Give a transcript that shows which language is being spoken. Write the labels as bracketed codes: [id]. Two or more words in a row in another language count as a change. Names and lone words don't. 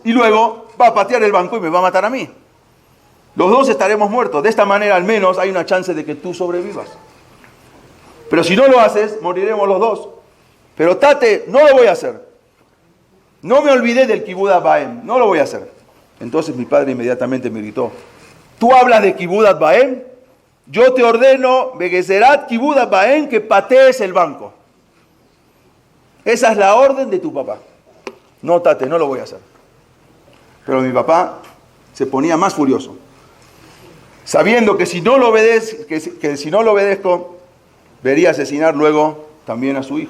[es] Y luego va a patear el banco y me va a matar a mí. Los dos estaremos muertos. De esta manera al menos hay una chance de que tú sobrevivas. Pero si no lo haces, moriremos los dos. Pero tate, no lo voy a hacer. No me olvidé del [he] כיבוד אב ואם, [es] no lo voy a hacer. Entonces mi padre inmediatamente me gritó: ¿tú hablas de [he] כיבוד אב ואם? [es] Yo te ordeno, [he] בגזרת כיבוד אב ואם, [es] que patees el banco. Esa es la orden de tu papá. No, tate, no lo voy a hacer. Pero mi papá se ponía más furioso, sabiendo que si no lo obedezco, vería asesinar luego también a su hijo.